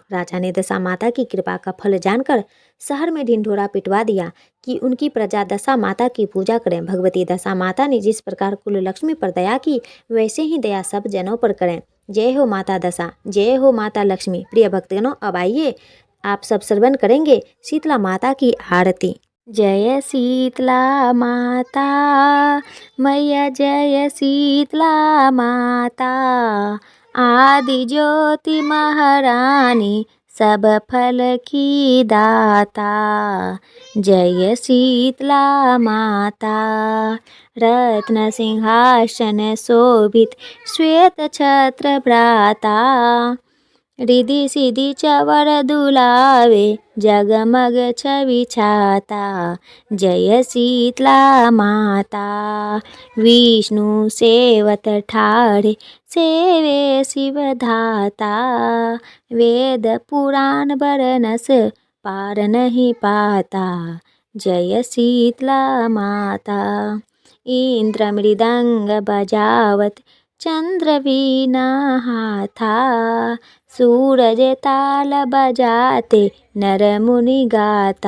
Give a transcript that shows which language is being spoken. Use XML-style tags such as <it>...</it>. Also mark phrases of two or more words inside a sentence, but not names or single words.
<hi>राजा ने दशा माता की कृपा का फल जानकर शहर में ढिंढोरा पिटवा दिया कि उनकी प्रजा दशा माता की पूजा करें। भगवती दशा माता ने जिस प्रकार कुललक्ष्मी पर दया की, वैसे ही दया सब जनों पर करें। जय हो माता दशा, जय हो माता लक्ष्मी। प्रिय भक्तगणों, अब आइए आप सब श्रवण करेंगे शीतला माता की आरती। जय शीतला माता मैया, जय शीतला माता, आदि ज्योति महारानी, सब फल की दाता। जय शीतला माता, रत्न सिंहासन शोभित, श्वेत छत्र भ्राता, रिधि सिधि चवर दुलावे, जगमग छवि छाता। जय शीतला माता, विष्णु सेवत ठाढ़े, सेवे शिव धाता, वेद पुराण बरनस, पार नहीं पाता। जय शीतला माता। इंद्र मृदंग बजावत चंद्र वीणा हाथा। सूरज ताल बजाते नर मुनि गाता।</hi>